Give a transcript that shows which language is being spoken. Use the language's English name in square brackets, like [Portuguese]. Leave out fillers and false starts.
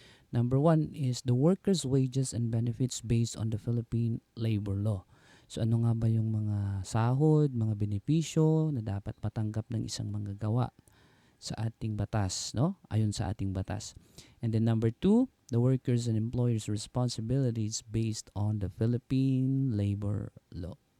[English] Number 1 is the workers' wages and benefits based on the Philippine labor law. [Filipino] So ano nga ba yung mga sahod, mga benepisyo na dapat matanggap ng isang manggagawa sa ating batas, no? Ayon sa ating batas. [English] And then number 2, the workers and employers' responsibilities based on the Philippine labor law.